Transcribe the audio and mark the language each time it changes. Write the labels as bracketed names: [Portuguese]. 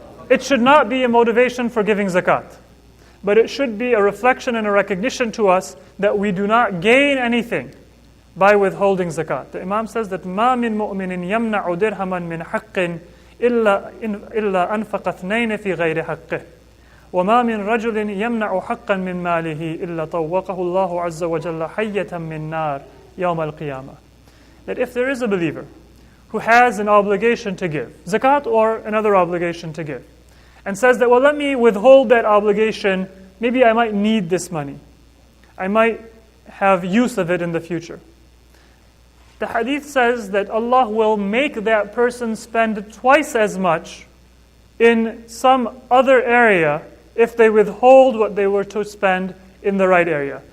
[English] It should not be a motivation for giving zakat, but it should be a reflection and a recognition to us that we do not gain anything by withholding zakat. The Imam says that [Arabic] مَا مِن مُؤْمِنٍ يَمْنَعُ دِرْهَمًا مِنْ حَقٍّ إِلَّا أَنْفَقَ اثْنَيْنِ فِي غَيْرِ حَقِّهِ وَمَا مِن رَجُلٍ يَمْنَعُ حَقًّا مِنْ مَالِهِ إِلَّا طَوَّقَهُ اللَّهُ عَزَّ وَجَلَّ حَيَّةً مِنْ نَارٍ يَوْمَ الْقِيَامَةِ. [English] That if there is a believer who has an obligation to give, zakat or another obligation to give, and says that, well, let me withhold that obligation, maybe I might need this money. I might have use of it in the future. The hadith says that Allah will make that person spend twice as much in some other area if they withhold what they were to spend in the right area.